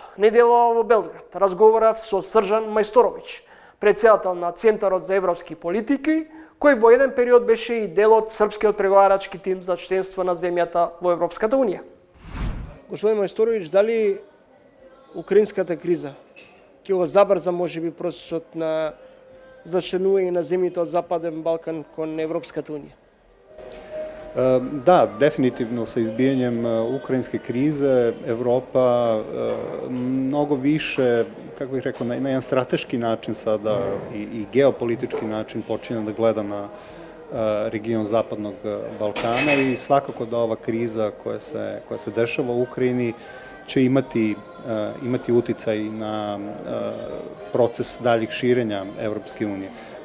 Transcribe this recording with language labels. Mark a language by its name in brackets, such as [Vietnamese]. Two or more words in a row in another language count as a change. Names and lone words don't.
[Macedonian] Неделава во Белград разговарав со Сржан Мајсторовиќ, претседател на Центарот за европски политики, кој во еден период беше и дел од српскиот преговарачки тим за членство на земјата во Европската унија. Господин Мајсторовиќ, дали украинската криза ќе го забрза можеби процесот на зачленување на земјите од Западен Балкан кон Европската унија? [Serbian] Da, definitivno sa izbijanjem ukrajinske krize Evropa mnogo više, kako bih rekao, na jedan strateški način sada i geopolitički način počinje da gleda na region Zapadnog Balkana i svakako da ova kriza koja se dešava u Ukrajini će imati uticaj na proces daljih širenja Evropske unije.